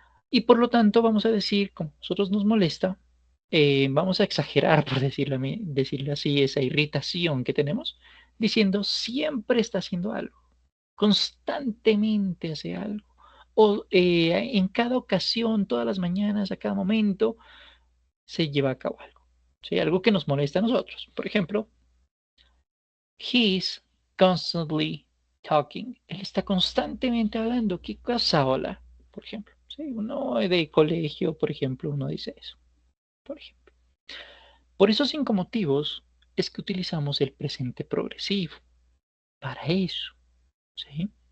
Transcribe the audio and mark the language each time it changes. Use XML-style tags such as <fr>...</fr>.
<es>Y por lo tanto vamos a decir, como a nosotros nos molesta, vamos a exagerar, por decirle así, esa irritación que tenemos, diciendo siempre está haciendo algo. constantemente hace algo. O en cada ocasión, todas las mañanas, a cada momento, se lleva a cabo algo. ¿Sí? Algo que nos molesta a nosotros. Por ejemplo,</es> <en>he's constantly talking.</en> <es>Él está constantemente hablando. ¿Qué cosa habla? Por ejemplo. ¿Sí? Uno de colegio, por ejemplo, uno dice eso. Por ejemplo. Por esos 5 motivos es que utilizamos el presente progresivo. Para eso. ¿Sí?</es>